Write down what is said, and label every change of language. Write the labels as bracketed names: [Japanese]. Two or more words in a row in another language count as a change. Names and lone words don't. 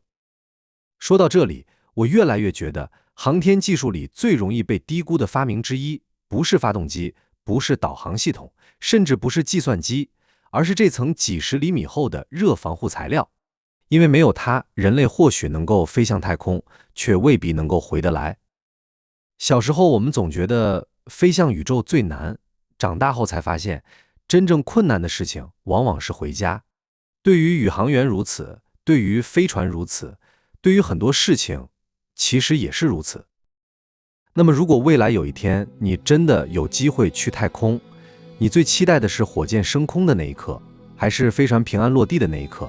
[Chinese] 說到這裡，我越來越覺得，航天技術裡最容易被低估的發明之一，不是發動機，不是導航系統，甚至不是計算機，而是這層幾十厘米厚的熱防護材料。因為沒有它，人類或許能夠飛向太空，卻未必能夠回得來。小時候我們總覺得飛向宇宙最難，長大後才發現，真正困难的事情往往是回家。对於宇航員如此，对於飛船如此，对於很多事情其實也是如此。那麼如果未來有一天你真的有機會去太空，你最期待的是火箭升空的那一刻，還是飛船平安落地的那一刻？